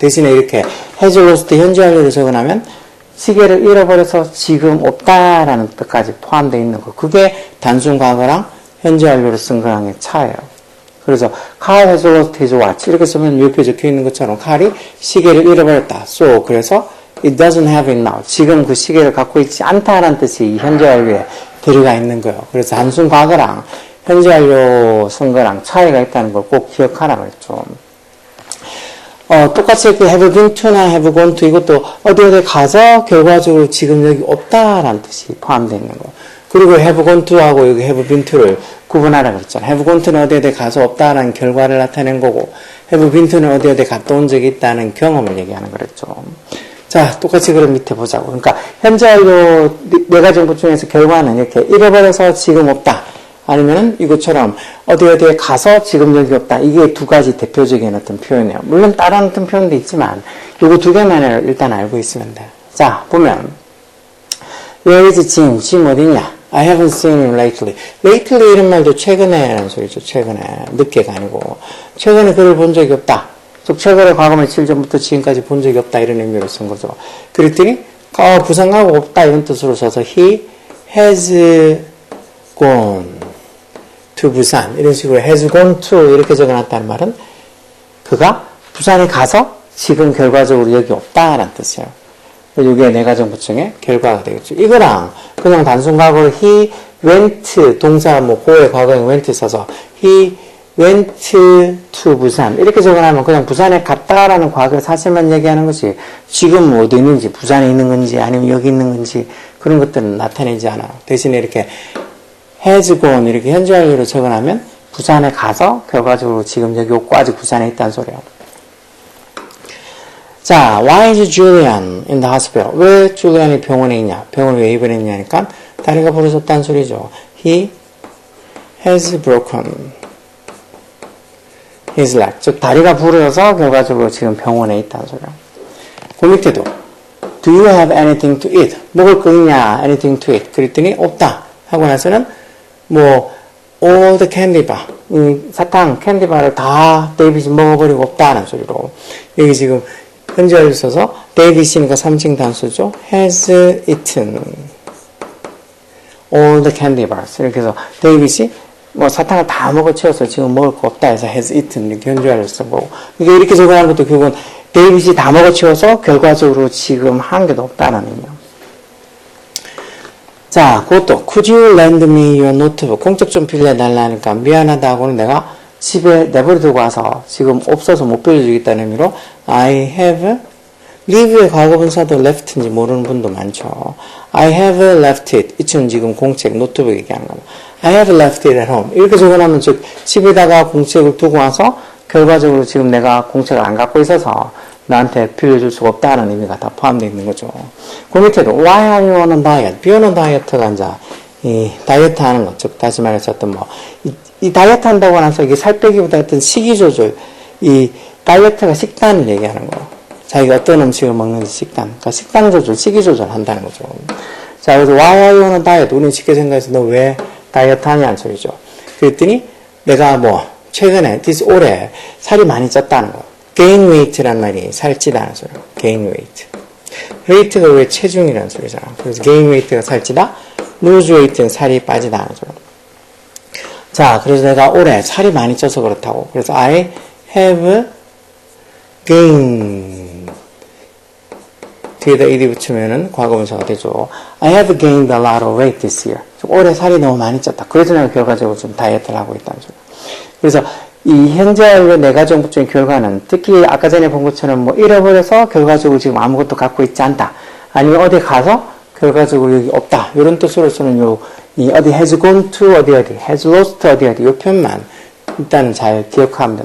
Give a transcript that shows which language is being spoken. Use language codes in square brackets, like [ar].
[ko] 대신에 이렇게 [en] has lost [ko] 현재 완료를 적어놓으면 시계를 잃어버려서 지금 없다라는 뜻까지 포함되어 있는 거. 그게 단순 과거랑 현재 완료를 쓴 거랑의 차예요. 그래서 [en] Carl has lost his watch [ko] 이렇게 쓰면 옆에 적혀 있는 것처럼 칼이 시계를 잃어버렸다. [en] So [ko] 그래서 [en] it doesn't have it now. [ko] 지금 그 시계를 갖고 있지 않다라는 뜻이 이 현재 완료에 들어가 있는 거예요. 그래서 단순 과거랑 현재 완료 쓴 거랑 차이가 있다는 걸 꼭 기억하라 그랬죠. 똑같이 이렇게 [en] have been to [ko] 나 [en] have gone to [ko] 이것도 어디 가서 결과적으로 지금 여기 없다라는 뜻이 포함되어 있는 거. 그리고 [en] have gone to [ko] 하고 여기 [en] have been to [ko] 를 구분하라 그랬잖아. [en] have gone to [ko] 는 어디 가서 없다라는 결과를 나타낸 거고, [en] have been to [ko] 는 어디 갔다 온 적이 있다는 경험을 얘기하는 거랬죠. 자, 똑같이 그럼 밑에 보자고. 그러니까 현재 완료 내가정부 중에서 결과는 이렇게 잃어버려서 지금 없다. 아니면은 이것처럼 어디에 가서 지금 여기 없다. 이게 두 가지 대표적인 어떤 표현이에요. 물론 다른 어떤 표현도 있지만 요거 두 개만 일단 알고 있으면 돼. 자, 보면 [en] Where is Jim? [ko] Jim 어디냐? [en] I haven't seen him lately. [ko] lately 이런 말도 최근에 라는 소리죠. 최근에. 늦게가 아니고. 최근에 그를 본 적이 없다. 즉 최근에 과거말 7전부터 지금까지 본 적이 없다. 이런 의미로 쓴 거죠. 그랬더니 부산 가고 없다. 이런 뜻으로 써서 [en] He has gone to [ko] 부산. 이런 식으로 [en] has gone to [ko] 이렇게 적어놨다는 말은 그가 부산에 가서 지금 결과적으로 여기 없다라는 뜻이에요. 이게 내가정부증의 결과가 되겠죠. 이거랑 그냥 단순 과거로 [en] he went [ko] 동사 고의 과거에 went 써서 [en] he went to [ko] 부산 이렇게 적어놓으면 그냥 부산에 갔다라는 과거 사실만 얘기하는 것이 지금 어디 있는지, 부산에 있는 건지 아니면 여기 있는 건지 그런 것들은 나타내지 않아요. 대신에 이렇게 [en] has gone [ko] 이렇게 현재 완료로 적어놓으면 부산에 가서 결과적으로 지금 여기 없고 아직 부산에 있다는 소리예요. [en] 자, why is Julian in the hospital? [ko] 왜 줄리안이 병원에 있냐? 병원에 왜 입원했냐니까 다리가 부러졌다는 소리죠. [en] He has broken his leg. [ko] 즉 다리가 부러져서 결과적으로 지금 병원에 있다는 소리야. 그 밑에도 [en] Do you have anything to eat? [ko] 먹을 거 있냐? [en] Anything to eat? [ko] 그랬더니 없다. 하고 나서는 [en] all the candy bar. [ko] 사탕, 캔디바를 다 데이빗이 먹어버리고 없다는 소리로. 여기 지금 현재 완료 써서 데이빗이니까 3층 단수죠. [en] has eaten all the candy bars. [ko] 이렇게 해서 데이빗이 사탕을 다 먹어치워서 지금 먹을 거 없다 해서 [en] has eaten [ko] 이렇게 현재 완료 쓴 거고. 이렇게 적어놓은 것도 결국은 데이빗이 다 먹어치워서 결과적으로 지금 한 개도 없다는 의미예요. [en] 자, 그것도 could you lend me your notebook? [ko] 공책 좀 빌려달라니까 미안하다고는 내가 집에 내버려두고 와서 지금 없어서 못 빌려주겠다는 의미로 [en] I have leave [ko] 의 과거분사도 left인지 모르는 분도 많죠. [en] I have left it. [ko] 이쯤 지금 공책, 노트북 얘기하는 거예요. [en] I have left it at home. [ko] 이렇게 적어놓으면 즉 집에다가 공책을 두고 와서 결과적으로 지금 내가 공책을 안 갖고 있어서 나한테 빌려줄 수가 없다는 의미가 다 포함되어 있는 거죠. [en] 그 밑에도 Why are you on a diet? Be on a diet [ko] 가 이제 이 다이어트 하는 것, 즉 다시 말해서 어떤 이 다이어트 한다고 나서 이게 살 빼기보다 어떤 식이 조절, 이 다이어트가 식단을 얘기하는 거예요. 자기가 어떤 음식을 먹는지 식단, 그러니까 식단 조절, 식이 조절 한다는 거죠. 자, 그래서 [en] Why are you on a diet? [ko] 우리는 쉽게 생각해서 너 왜 다이어트 하냐는 소리죠. 그랬더니 내가 최근에, 올해 살이 많이 쪘다는 거예요. [en] gain weight [ko] 라는 말이 살찌다는 소리예요. [en] gain weight. [ko] weight가 왜 체중이라는 소리잖아. 그래서 [en] gain weight [ko] 가 살찌다, [en] lose weight [ko] 는 살이 빠지다는 소리예요. 자, 그래서 내가 올해 살이 많이 쪄서 그렇다고. 그래서 [en] I have gained [ko] 뒤에다 ed 붙이면은 과거분사가 되죠. [en] I have gained a lot of weight this year. [ko] 올해 살이 너무 많이 쪘다. 그래서 내가 결과적으로 좀 다이어트를 하고 있다는 소리. 그래서 이 현재 완료 내가정보적인 결과는 특히 아까 전에 본 것처럼 뭐 잃어버려서 결과적으로 지금 아무것도 갖고 있지 않다. 아니면 어디 가서 결과적으로 여기 없다. 이런 뜻으로서는 이 어디 [en] has gone to [ko] 어디 [en] has lost [ko] 어디 이 표현만 일단은 잘 기억하면 돼.